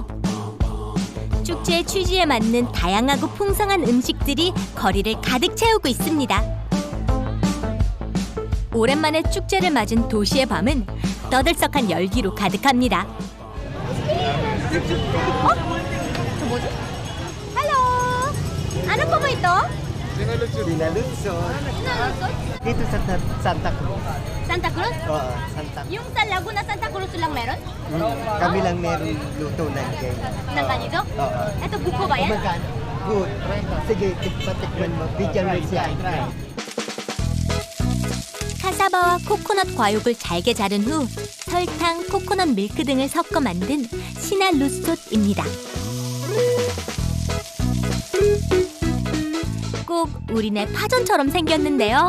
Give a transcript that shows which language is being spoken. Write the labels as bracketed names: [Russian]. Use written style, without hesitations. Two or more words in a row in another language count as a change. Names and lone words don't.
[Korean] 축제의 취지에 맞는 다양하고 풍성한 음식들이 거리를 가득 채우고 있습니다. 오랜만에 축제를 맞은 도시의 밤은 떠들썩한 열기로 가득합니다. 저 뭐지? [Filipino] Hello! Ano po ba ito? Pinalutsod. Dito sa Santa Cruz. Santa Cruz? Oo, Santa Cruz. Yung sa Laguna Santa Cruz lang meron? Kami lang meron luto ng ganyan. Ng ganito? Oo. Ito buko ba yan? Magkano? Good. Sige, tikman mo. Bigyan mo siya. [Korean] 카사바와 코코넛 과육을 잘게 자른 후 설탕, 코코넛 밀크 등을 섞어 만든 시나루솥입니다. 꼭 우리네 파전처럼 생겼는데요.